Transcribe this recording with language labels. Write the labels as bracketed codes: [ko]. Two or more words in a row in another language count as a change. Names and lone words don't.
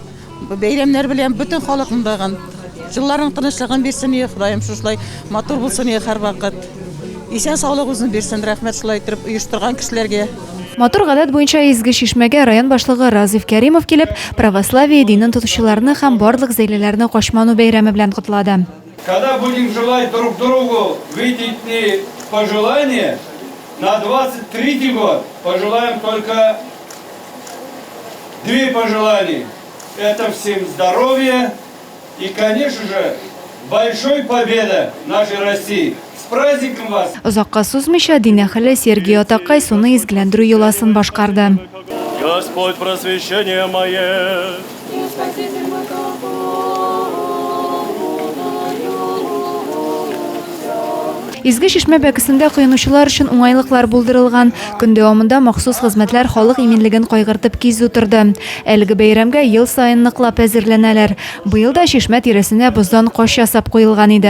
[tt] Бәйрәмнәр белән бөтен халык мондаган. Җылларның тынычлыгын бирсен, Ходаем, шулай матур булсын һәр вакыт. Исән саулык үзен бирсен, рәхмәт шулай итеп оештырган кешеләргә. Матур гадәт буенча изге чишмәгә район башлыгы Разиф Кәримов килеп, православие динен тотучыларны һәм барлык зәйлеләрне кошману бәйрәме белән котлады. [ru] Когда будем желать друг другу выйти пожелания, на 23-й год пожелаем только две пожелания. Это всем здоровья и, конечно же, большой победы нашей России. С праздником вас! [tt] Озакка сузмыйча дин әһеле Сергей Атакай суны изгеләндерү йоласын башкарды. [ru] Господь, просвещение мое. [tt] Изге чишмә бәкесендә коенучылар өчен уңайлыклар булдырылган. Көн дәвамында махсус хезмәтләр халык иминлеген кайгыртып кизү торды. Әлеге бәйрәмгә ел саен ныклап әзерләнәләр. Быел да чишмә тирәсенә боздан каш ясап куелган иде.